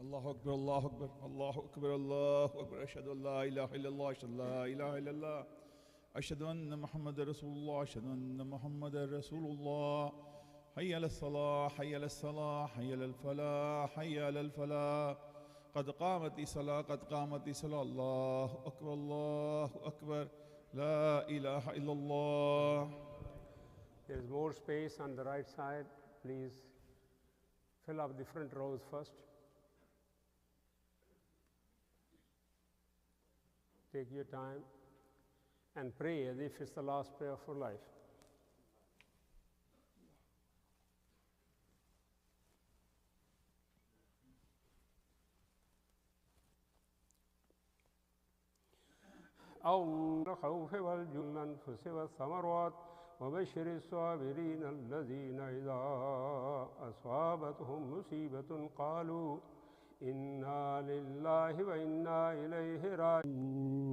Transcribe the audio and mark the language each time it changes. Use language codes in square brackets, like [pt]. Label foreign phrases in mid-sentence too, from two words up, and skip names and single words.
[ar] الله أكبر، الله أكبر، الله أكبر، الله أكبر. أشهد أن لا إله إلا الله، أشهد أن لا إله إلا الله. أشهد أن محمدا رسول الله، أشهد أن محمدا رسول الله. حي على الصلاة، حي على الصلاة، حي على الفلاح، حي على الفلاح. قد قامت الصلاة، قد قامت الصلاة. الله أكبر، الله أكبر. لا إله إلا الله. [en] There is more space on the right side. Please fill up the front rows first. Take your time and pray as if it's the last prayer for life. [ar] أو الخوف والجن الأنفس والثمرات وبشر الصابرين الذين إذا أصابتهم مصيبة قالوا إنا لله وإنا إليه راجعون.